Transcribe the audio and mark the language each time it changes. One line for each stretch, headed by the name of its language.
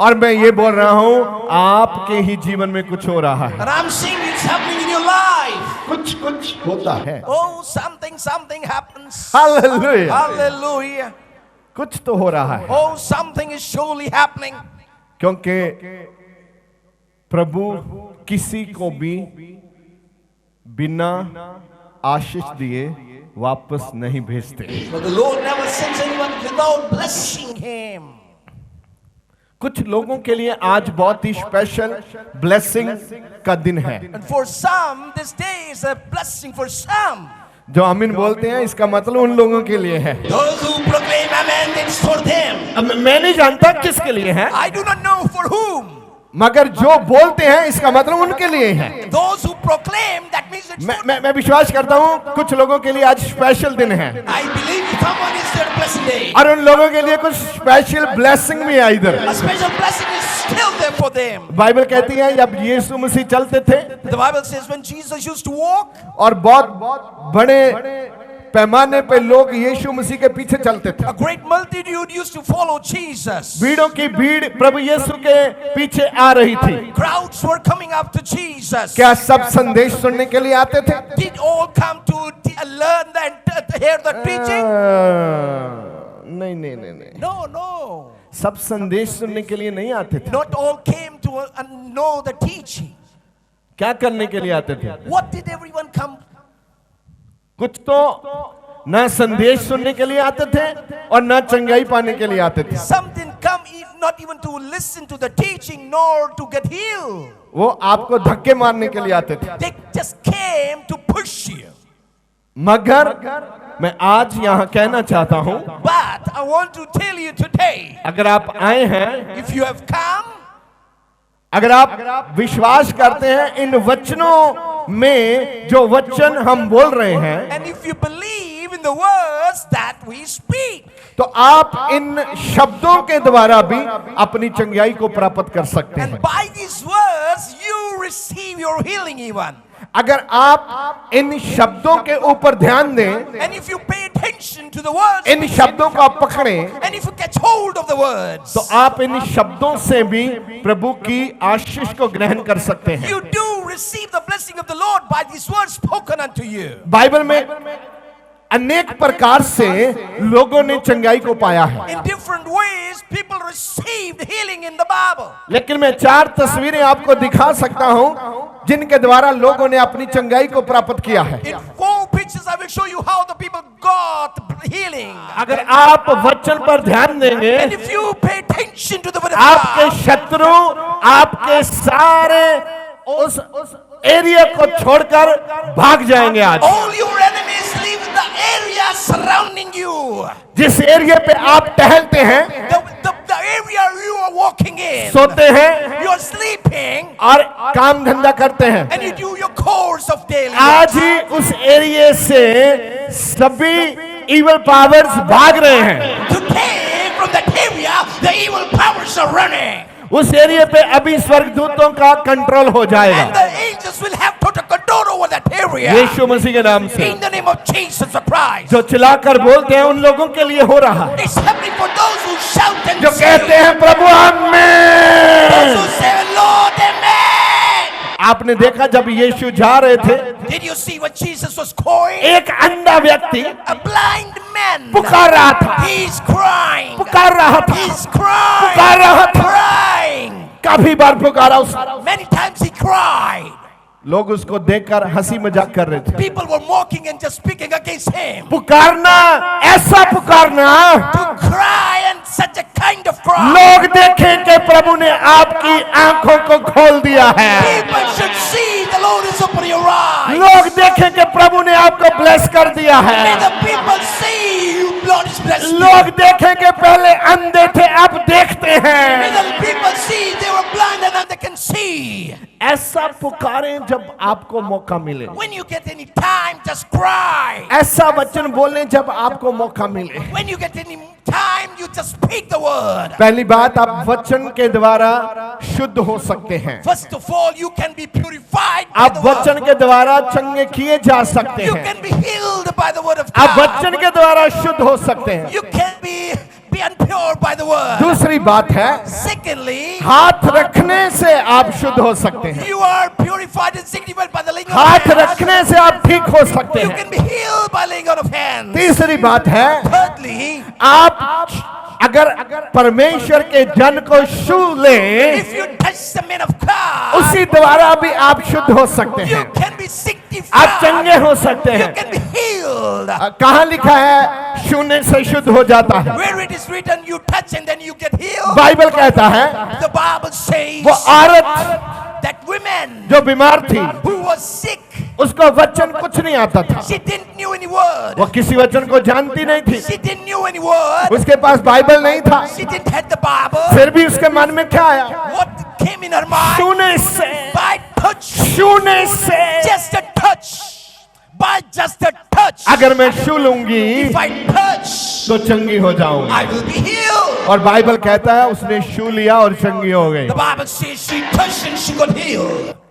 Hindi: और मैं ये बोल रहा हूँ आपके ही जीवन में कुछ हो रहा है।
English: And I'm saying it's happening in your life.
Hindi: कुछ होता है।
English: Oh, something happens.
Hindi: Hallelujah.
English: Hallelujah.
Hindi: कुछ तो हो रहा है,
English: Oh, something is surely happening.
Hindi: क्योंकि प्रभु किसी को भी बिना आशीष दिए वापस नहीं भेजते।
English: But the Lord never sends anyone without blessing him.
Hindi: कुछ लोगों के लिए आज बहुत ही
English: special blessing
Hindi: का दिन है।
English: And for some, this day is a blessing for some.
Hindi: जो आमीन बोलते हैं इसका मतलब उन लोगों के लिए है।
English: Those who proclaim amen, it's for them.
Hindi: अब मैं नहीं जानता किसके लिए है,
English: I do not know for whom.
Hindi: मगर जो बोलते हैं इसका मतलब उनके लिए है।
English: Those who proclaim, that means it's for
Hindi: मैं विश्वास करता हूँ कुछ लोगों के लिए आज स्पेशल दिन है
English: I believe someone is their blessed day.
Hindi: और उन लोगों के लिए कुछ
English: special blessing
Hindi: भी है इधर।
English: A special blessing is still there for them.
Hindi: Bible कहती है जब यीशु मसीह चलते थे
English: The Bible says when Jesus used to walk,
Hindi: और बहुत बड़े पैमाने पे लोग यीशु मसीह के पीछे चलते थे,
English: a great multitude used to follow Jesus.
Hindi: भीड़ों की भीड़ प्रभु यीशु के पीछे आ रही थी।
English: Crowds were coming up to Jesus.
Hindi: क्या सब संदेश सुनने के लिए आते थे?
English: Did all come to learn and hear the preaching?
Hindi: नहीं।
English: No.
Hindi: सब संदेश सुनने के लिए नहीं आते थे।
English: Not all came to know the teaching.
Hindi: क्या करने के लिए आते थे?
English: What did everyone come?
Hindi: कुछ तो ना संदेश सुनने के लिए आते थे और ना चंगाई पाने के लिए आते थे।
English: Some didn't come not even to listen to the teaching nor to get healed.
Hindi: वो आपको धक्के मारने के लिए आते थे।
English: They just came to push you.
Hindi: मगर मैं आज यहाँ कहना चाहता हूँ,
English: But I want to tell you today,
Hindi: अगर आप आए हैं,
English: if you have come,
Hindi: अगर आप विश्वास करते हैं इन वचनों में जो वचन हम बोल रहे हैं,
English: and if you believe in the words that we speak,
Hindi: तो आप इन शब्दों के द्वारा भी अपनी चंगाई को प्राप्त कर सकते हैं।
English: and by these words you receive your healing even.
Hindi: अगर आप इन शब्दों के ऊपर ध्यान दें,
English: And if you pay attention to the words,
Hindi: इन शब्दों को आप पकड़ें,
English: and if you catch hold of the words,
Hindi: तो आप इन शब्दों से भी प्रभु की आशीष को ग्रहण कर सकते हैं।
English: you do receive the blessing of the Lord by these words spoken unto you.
Hindi: Bible में अनेक प्रकार से लोगों ने चंगाई को पाया है,
English: In different ways, people received healing in the Bible.
Hindi: लेकिन मैं 4 तस्वीरें आपको दिखा सकता हूं जिनके द्वारा लोगों ने अपनी चंगाई को प्राप्त किया है।
English: In 4 pictures, I will show you how the people got healing.
Hindi: अगर आप वचन पर ध्यान देंगे,
English: And if you pay attention to the word of
Hindi: आपके
English: God,
Hindi: शत्रु आपके सारे उस एरिया को छोड़कर भाग जाएंगे। आज
English: all your enemies leave the area surrounding you.
Hindi: जिस एरिया पे आप टहलते हैं,
English: The area you are walking in.
Hindi: सोते हैं
English: You are sleeping
Hindi: और काम धंधा करते हैं,
English: and you do your course of daily.
Hindi: आज ही उस एरिया से सभी
English: evil powers
Hindi: भाग रहे हैं।
English: Today, from that area, the evil powers are running.
Hindi: उस एरिया पे अभी स्वर्गदूतों का कंट्रोल हो
English: And
Hindi: जाएगा
English: the angels will have total control over that area.
Hindi: यीशु मसीह के नाम से।
English: In the name of Jesus Christ.
Hindi: जो चिल्लाकर बोलते हैं उन लोगों के लिए हो रहा है,
English: It's happening for those who shout and
Hindi: जो
English: say,
Hindi: कहते हैं प्रभु
English: those
Hindi: आमीन।
English: who say, Lord, amen.
Hindi: आपने देखा जब यीशु जा रहे थे,
English: Did you see what Jesus was going?
Hindi: एक अंधा व्यक्ति
English: A blind man.
Hindi: पुकार रहा था,
English: He's crying.
Hindi: पुकार रहा था,
English: He's crying.
Hindi: पुकार रहा था।
English: Crying.
Hindi: काफी बार पुकारा उस
English: Many times he cried.
Hindi: लोग उसको देखकर हंसी मजाक कर रहे थे।
English: People were mocking and just speaking against him.
Hindi: पुकारना, ऐसा पुकारना,
English: To cry and such a kind of cry.
Hindi: लोग देखें कि प्रभु ने आपकी आंखों को खोल दिया है,
English: People should see the Lord is opening your eyes.
Hindi: लोग देखें कि प्रभु ने आपको ब्लेस कर दिया
English: May
Hindi: है,
English: the people see you, Lord is blessed.
Hindi: लोग देखें कि पहले अंधे थे अब देखते
English: May
Hindi: हैं,
English: the people see they were blind and time they can see.
Hindi: ऐसा पुकारें जब आपको मौका मिले,
English: When you get any time, just cry.
Hindi: ऐसा वचन बोलें जब आपको मौका मिले।
English: When you get any time, you just speak the word.
Hindi: पहली बात, आप वचन के द्वारा शुद्ध हो सकते हैं।
English: First of all, you can be purified by
Hindi: आप
English: the word.
Hindi: वचन के द्वारा चंगे किए जा सकते
English: You
Hindi: हैं।
English: can be healed by the word of
Hindi: आप
English: God.
Hindi: वचन के द्वारा शुद्ध हो सकते हैं।
English: You can be unpure by the word.
Hindi: दूसरी बात है,
English: Secondly,
Hindi: हाथ रखने से आप शुद्ध हो सकते हैं।
English: you are purified and sanctified by the laying on
Hindi: हाथ
English: of hands.
Hindi: रखने से आप ठीक हो सकते
English: You
Hindi: हैं।
English: can be healed by laying on of hands.
Hindi: तीसरी बात है,
English: Thirdly,
Hindi: आप अगर परमेश्वर के जन को छू लें,
English: if you touch the man of God,
Hindi: उसी द्वारा भी आप शुद्ध हो सकते
English: you
Hindi: हैं,
English: can be
Hindi: आप
English: sanctified.
Hindi: चंगे हो सकते
English: You
Hindi: हैं।
English: can be healed.
Hindi: कहाँ लिखा है छूने से शुद्ध हो जाता है?
English: Where it is written, you touch and then you get healed.
Hindi: Bible कहता है
English: The Bible says
Hindi: वो औरत
English: that women
Hindi: जो बीमार थी,
English: who was sick,
Hindi: उसको वचन कुछ नहीं आता था,
English: she didn't knew any word.
Hindi: वो किसी वचन को जानती नहीं थी,
English: She didn't knew any word.
Hindi: उसके पास बाइबल नहीं था,
English: She didn't have the Bible.
Hindi: फिर भी उसके मन में क्या आया?
English: What came in her mind?
Hindi: छूने से,
English: By touch.
Hindi: छूने से,
English: Just a touch. By just a touch.
Hindi: अगर मैं छू लूंगी
English: If I touch,
Hindi: तो चंगी हो जाऊंगी।
English: I will be healed.
Hindi: और बाइबल कहता है उसने छू लिया और चंगी हो गई।
English: The Bible says she touched and she got healed.